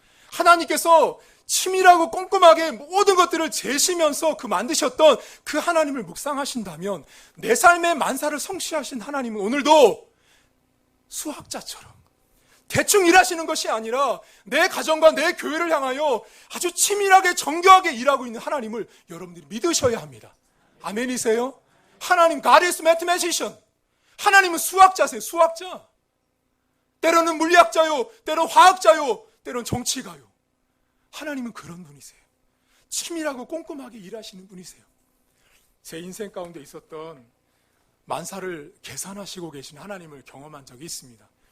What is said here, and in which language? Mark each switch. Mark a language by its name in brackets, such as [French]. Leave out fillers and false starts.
[Korean] 하나님께서 치밀하고 꼼꼼하게 모든 것들을 재시면서 그 만드셨던 그 하나님을 묵상하신다면 내 삶의 만사를 성취하신 하나님은 오늘도 수학자처럼 대충 일하시는 것이 아니라 내 가정과 내 교회를 향하여 아주 치밀하게 정교하게 일하고 있는 하나님을 여러분들이 믿으셔야 합니다. 아멘이세요? [English] 하나님, God is mathematician. [Korean] 하나님은 수학자세요. 수학자. 때로는 물리학자요, 때로는 화학자요, 때로는 정치가요. 하나님은 그런 분이세요. 치밀하고 꼼꼼하게 일하시는 분이세요. 제 인생 가운데 있었던 만사를 계산하시고 계신 하나님을 경험한 적이 있습니다.